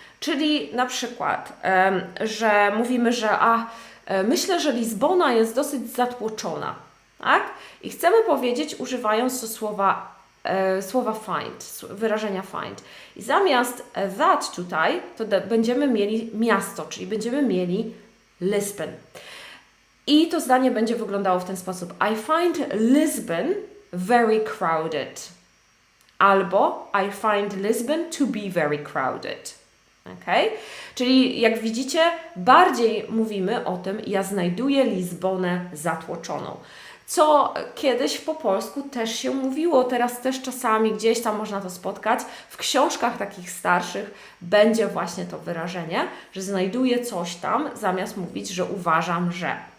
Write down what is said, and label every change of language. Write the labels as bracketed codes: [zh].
[pl] Czyli na przykład, że mówimy, że myślę, że Lizbona jest dosyć zatłoczona, tak? I chcemy powiedzieć, używając to słowa find, wyrażenia find. I zamiast that tutaj, to będziemy mieli miasto, czyli będziemy mieli Lisbon. I to zdanie będzie wyglądało w ten sposób. [en] I find Lisbon very crowded. Albo I find Lisbon to be very crowded. Okay? [pl] Czyli jak widzicie, bardziej mówimy o tym, ja znajduję Lizbonę zatłoczoną. Co kiedyś po polsku też się mówiło, teraz też czasami gdzieś tam można to spotkać. W książkach takich starszych będzie właśnie to wyrażenie, że znajduję coś tam, zamiast mówić, że uważam, że.